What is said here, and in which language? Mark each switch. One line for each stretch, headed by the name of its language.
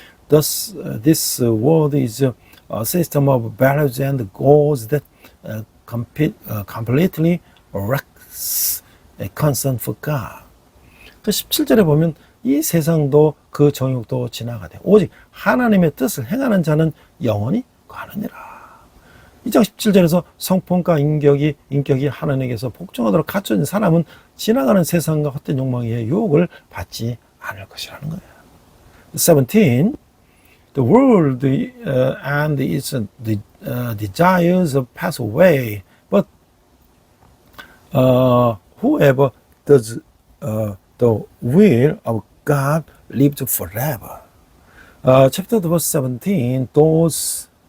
English: Thus, this world is a system of values and goals that completely lacks a concern for God.
Korean: 그 17절에 보면 이 세상도 그 정욕도 지나가되 오직 하나님의 뜻을 행하는 자는 영원히 가느니라. 2장 17절에서 성품과 인격이 하나님께서 복종하도록 갖춰진 사람은 지나가는 세상과 헛된 욕망의 유혹을 받지 않을 것이라는 거예요. 17.
English: The world and its desires pass away, but whoever does the will of God lives forever. Chapter verse 17. Those